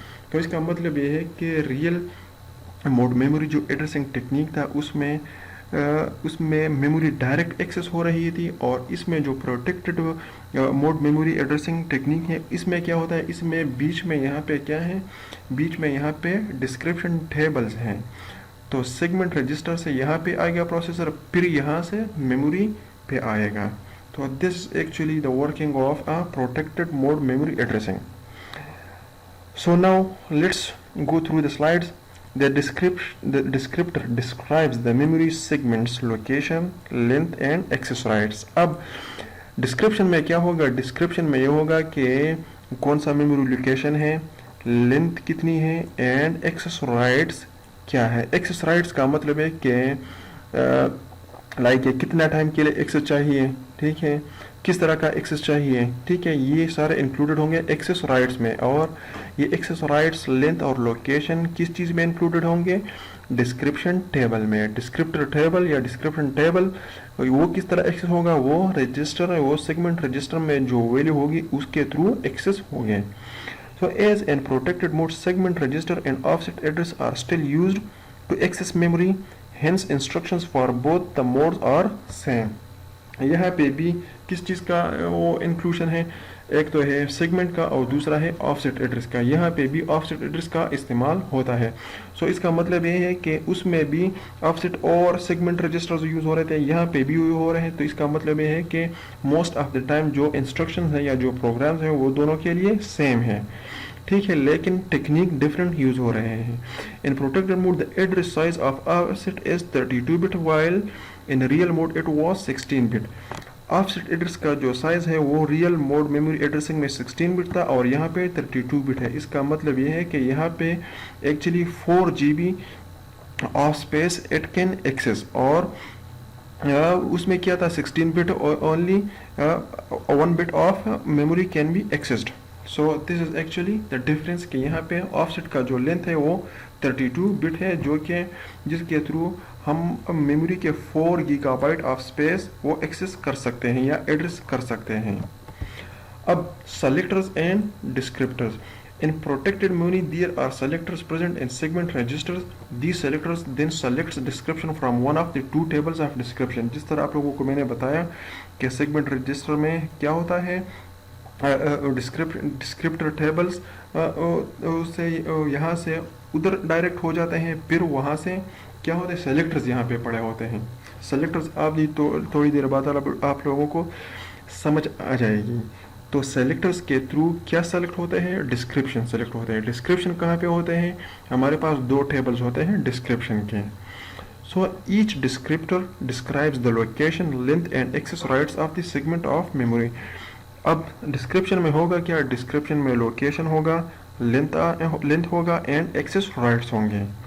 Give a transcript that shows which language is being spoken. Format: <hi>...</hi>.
<ur>تو اس کا مطلب یہ ہے کہ ریئل موڈ میموری جو ایڈریسنگ ٹیکنیک تھا اس میں میموری ڈائریکٹ ایکسیس ہو رہی تھی, اور اس میں جو protected mood memory addressing technique ہے اس میں کیا ہوتا ہے, اس میں بیچ میں یہاں پہ کیا ہے, بیچ میں یہاں پہ ڈسکرپشن ٹیبلز ہیں. تو سیگمنٹ رجسٹر سے یہاں پہ آئے گا پروسیسر, پھر یہاں سے میموری پہ آئے گا.</ur> <en>تو this is actually the working of a protected mode memory addressing. So now let's go through the slides. The descriptor describes the memory segment's location, length and access rights.</en> <ur>اب description میں کیا ہوگا, description میں یہ ہوگا کہ کون سا memory location ہے, length کتنی ہے and access rights کیا ہے. access rights کا مطلب ہے کہ لائک کتنا ٹائم کے لیے ایکسس چاہیے, ٹھیک ہے, کس طرح کا ایکسس چاہیے, ٹھیک ہے, یہ سارے انکلوڈڈ ہوں گے ایکسس رائٹس میں. اور یہ ایکسس رائٹس, لینتھ اور لوکیشن کس چیز میں انکلوڈڈ ہوں گے, ڈسکرپشن ٹیبل میں. ڈسکرپٹر ٹیبل یا ڈسکرپشن ٹیبل وہ کس طرح ایکسس ہوگا, وہ رجسٹر, وہ سیگمنٹ رجسٹر میں جو ویلیو ہوگی اس کے تھرو ایکسس ہوگے.</ur> <en>So as in protected mode, segment register and offset address are still used to access memory. Hence instructions for both the modes are same.</en> <ur>یہاں پہ بھی کس چیز کا وہ انکلوژن ہے, ایک تو ہے سیگمنٹ کا اور دوسرا ہے آف سیٹ ایڈریس کا. یہاں پہ بھی آف سیٹ ایڈریس کا استعمال ہوتا ہے. سو اس کا مطلب یہ ہے کہ اس میں بھی آف سیٹ اور سیگمنٹ رجسٹرز یوز ہو رہے تھے, یہاں پہ بھی ہو رہے ہیں. تو اس کا مطلب یہ ہے کہ موسٹ آف دا ٹائم جو انسٹرکشنز ہیں یا جو پروگرامز ہیں وہ دونوں کے لیے سیم ہیں, ٹھیک ہے, لیکن ٹیکنیک ڈفرینٹ یوز ہو رہے ہیں.</ur> <en>In protected mode the address size of offset is 32 bit while in real mode it was 16 bit.</en> <ur>offset address کا جو سائز ہے وہ ریئل موڈ میموری ایڈریسنگ میں 16 بٹ تھا اور یہاں پہ 32 بٹ ہے. اس کا مطلب یہ ہے کہ یہاں پہ</ur> <en>actually 4 GB of space it can access,</en> <ur>اور اس میں کیا تھا</ur> <en>16 bit, only 1 bit of memory can be accessed. So this is actually the difference</en> <ur>کہ یہاں پہ offset کا جو length ہے وہ 32 bit ہے, جو کہ جس کے تھرو ہم میموری کے 4 GB آف اسپیس وہ ایکسس کر سکتے ہیں یا ایڈریس کر سکتے ہیں. اب</ur> <en>selectors and descriptors. In protected memory there are selectors present in segment registers. These selectors then selects description from one of the two tables of description.</en> <ur>جس طرح آپ لوگوں کو میں نے بتایا کہ segment register میں کیا ہوتا ہے, ڈسکرپٹر ٹیبلز سے یہاں سے ادھر ڈائریکٹ ہو جاتے ہیں, پھر وہاں سے کیا ہوتے ہیں, سیلیکٹرز یہاں پہ پڑے ہوتے ہیں. سیلیکٹرز آپ تھوڑی دیر بعد آپ لوگوں کو سمجھ آ جائے گی. تو سیلیکٹرز کے تھرو کیا سیلیکٹ ہوتے ہیں, ڈسکرپشن سیلیکٹ ہوتے ہیں. ڈسکرپشن کہاں پہ ہوتے ہیں, ہمارے پاس 2 ٹیبلز ہوتے ہیں ڈسکرپشن کے.</ur> <en>So each descriptor describes the location, length and access rights of the segment of memory.</en> <ur>اب ڈسکرپشن میں ہوگا کیا, ڈسکرپشن میں لوکیشن ہوگا, لینتھ ہوگا اینڈ ایکسس رائٹس ہوں گے.</ur>